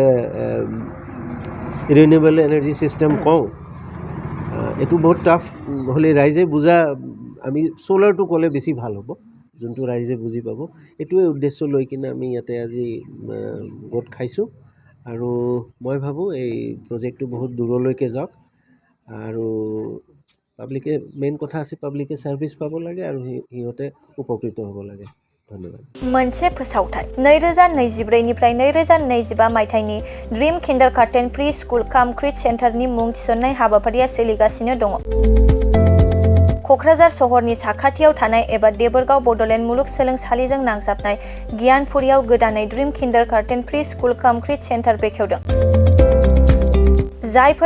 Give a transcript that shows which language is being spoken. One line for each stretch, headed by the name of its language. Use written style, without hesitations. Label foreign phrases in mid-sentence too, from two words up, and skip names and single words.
English: renewable energy system
Assamese: কওঁ এইটো বহুত টাফ হ'লে ৰাইজে বুজা আমি ছ'লাৰটো ক'লে বেছি ভাল হ'ব যোনটো ৰাইজে বুজি পাব এইটোৱে উদ্দেশ্য লৈ কিনে আমি ইয়াতে আজি গোট খাইছোঁ আৰু মই ভাবোঁ এই প্ৰজেক্টটো বহুত দূৰলৈকে যাওক আৰু পাব্লিকে মেইন কথা আছে পাব্লিকে ছাৰ্ভিচ পাব লাগে আৰু সিহঁতে উপকৃত হ'ব লাগে ধন্যবাদ
Bodo: मोनसे फोसावथाय 2024 निफ्राय 2025 मायथाइनि ड्रीम किन्डारगार्टेन प्रि स्कुल काम क्रिट सेन्टारनि मुं थिसननाय हाबाफारिया सोलिगासिनो दङ क'क्राझार सहरनि साखाथियाव थानाय एबा देबोरगाव बड'लेण्ड मुलुगसोलोंसालिजों नांजाबनाय गियानपुरियाव गोदानै ड्रीम किन्डारगार्टेन प्रि स्कुल काम क्रिट सेन्टार बेखेवदों जायफोर